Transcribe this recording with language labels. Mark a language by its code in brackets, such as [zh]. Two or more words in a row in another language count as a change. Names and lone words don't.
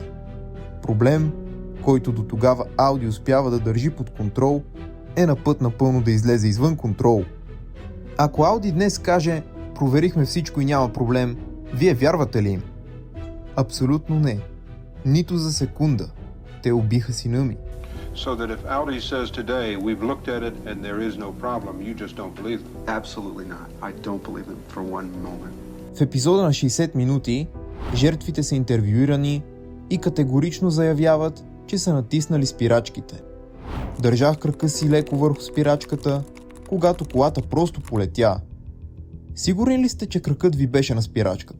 [bg] Проблем, който до тогава Audi успява да държи под контрол, е на път напълно да излезе извън контрол. Ако Audi днес каже: проверихме всичко и няма проблем, вие вярвате ли им? Абсолютно не. Нито за секунда. Те убиха сина ми. [en] So that if Audi says today, we've looked at it and there is no problem, you just don't believe them? Absolutely not. I don't believe them for one moment. [bg] В епизода на 60 минути жертвите са интервюирани и категорично заявяват, че са натиснали спирачките. Държах крака си леко върху спирачката, когато колата просто полетя. Сигурен ли сте, че кракът ви беше на спирачката?